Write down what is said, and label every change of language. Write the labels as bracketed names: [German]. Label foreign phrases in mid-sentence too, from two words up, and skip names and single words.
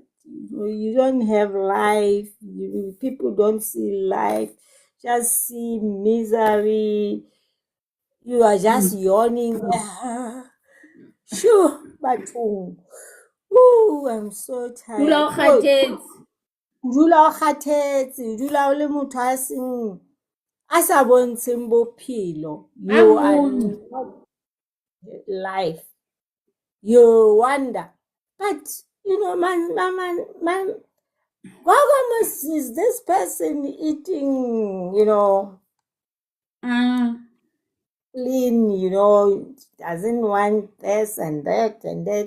[English] You don't have life. People don't see life, just see misery. You are just Mm. yawning. Sure, but I'm so [Southern Sotho] Dula [English] tired. [Southern Sotho] o [English] Oh, [Southern Sotho] kgathetse. o dula o kgathetse, o dula o le motho a sa bontsheng bophelo. A [English] You are [Southern Sotho] mong. [English] not life. You wonder. But man, Gogo is this person eating, Ah, clean, doesn't want this and that and that.